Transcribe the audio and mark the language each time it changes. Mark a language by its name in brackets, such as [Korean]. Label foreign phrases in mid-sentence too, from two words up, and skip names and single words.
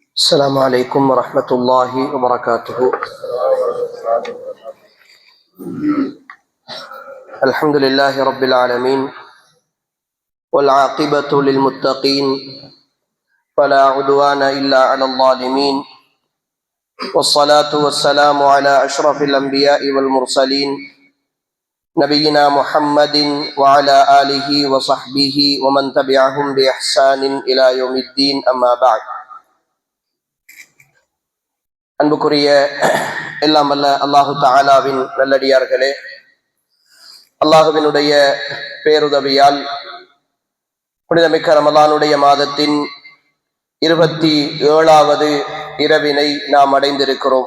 [Arabic] السلام عليكم ورحمة الله وبركاته. الحمد لله رب العالمين والعاقبة للمتقين فلا عدوان إلا على الظالمين والصلاة والسلام على أشرف الأنبياء والمرسلين نبينا محمد وعلى آله وصحبه ومن تبعهم بإحسان إلى يوم الدين أما بعد. [Tamil] அன்புக்குரிய எல்லாம் வல்ல அல்லாஹு தஆலாவின் நல்லடியார்களே, அல்லாஹுவினுடைய பேருதவியால் புனிதமிக்க ரமலானுடைய மாதத்தின் 27வது இரவினை நாம் அடைந்திருக்கிறோம்.